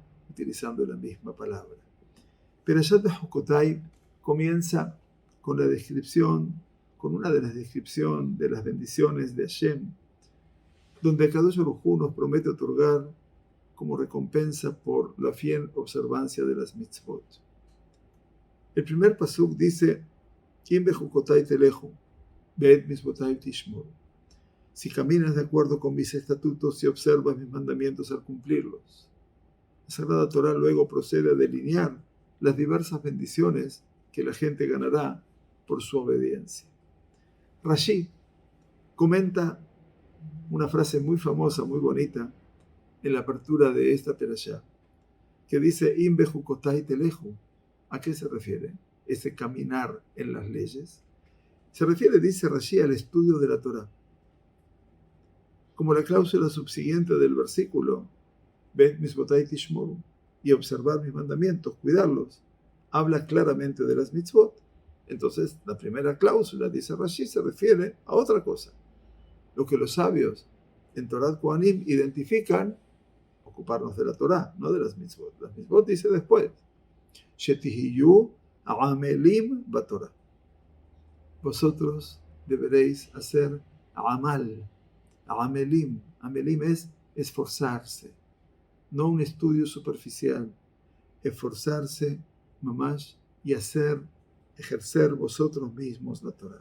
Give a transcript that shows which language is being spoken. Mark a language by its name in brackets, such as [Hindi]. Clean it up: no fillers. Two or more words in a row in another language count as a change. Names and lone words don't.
[Spanish] Utilizando la misma palabra. Perashat Bejukotai comienza con la descripción, con una de las descripciones de las bendiciones de Hashem, donde [Hebrew] קדוש ברוך הוא [Spanish] nos promete otorgar como recompensa por la fiel observancia de las mitzvot. El primer pasuk dice: [Hebrew] אם בחקתי תלכו, ואת מצותי תשמרו. [Spanish] Si caminas de acuerdo con mis estatutos y observas mis mandamientos al cumplirlos. La Sagrada Torah luego procede a delinear las diversas bendiciones que la gente ganará por su obediencia. Rashi comenta una frase muy famosa, muy bonita, en la apertura de esta perashá, que dice: [Hebrew] אם בחקתי תלכו. [Spanish] ¿A qué se refiere ese caminar en las leyes? Se refiere, dice Rashi, al estudio de la Torah. Como la cláusula subsiguiente del versículo, [Hebrew] ואת מצותי תשמרו, [Spanish] y observar mis mandamientos, cuidarlos, habla claramente de las mitzvot. Entonces, la primera cláusula, dice Rashi, se refiere a otra cosa. Lo que los sabios en Torah Kohanim identifican, ocuparnos de la Torah, no de las mitzvot. Las mitzvot dice después. [Hebrew] שתהיו עמלים בתורה. [Spanish] Vosotros deberéis hacer amal, amelim. Amelim es esforzarse, no un estudio superficial. Esforzarse, mamash, y ejercer vosotros mismos la Torah.